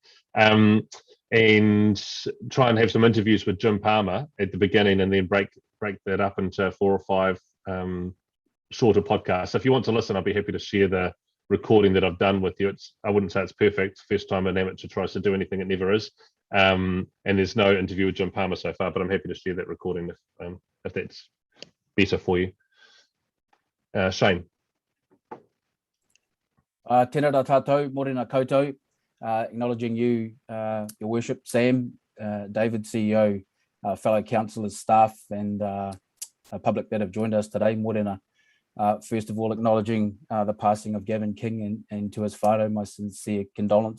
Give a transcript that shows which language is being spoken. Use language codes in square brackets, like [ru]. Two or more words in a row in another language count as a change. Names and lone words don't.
[en] And try and have some interviews with Jim Palmer at the beginning, and then break that up into 4 or 5 shorter podcasts. So if you want to listen, I'll be happy to share the recording that I've done with you. I wouldn't say it's perfect. First time an amateur tries to do anything, it never is. And there's no interview with Jim Palmer so far, but I'm happy to share that recording if that's better for you. Shane. [mi] Tēnā rā tātou, morena koutou, [en] acknowledging you, your worship, Sam, David, CEO, fellow councillors, staff, and public that have joined us today, morena. First of all, acknowledging the passing of Gavin King and to his whānau, my sincere condolences.